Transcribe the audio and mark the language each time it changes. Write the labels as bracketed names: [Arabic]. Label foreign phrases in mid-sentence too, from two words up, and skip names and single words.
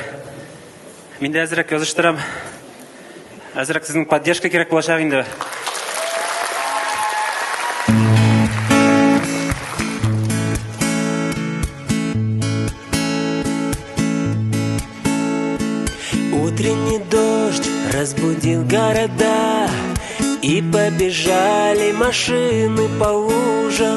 [Tatar] Мин дә әзрәк языштырам. Әзрәк сезнең поддержка кирәк булачак инде. [Russian] Утренний дождь разбудил города, и побежали машины по лужам.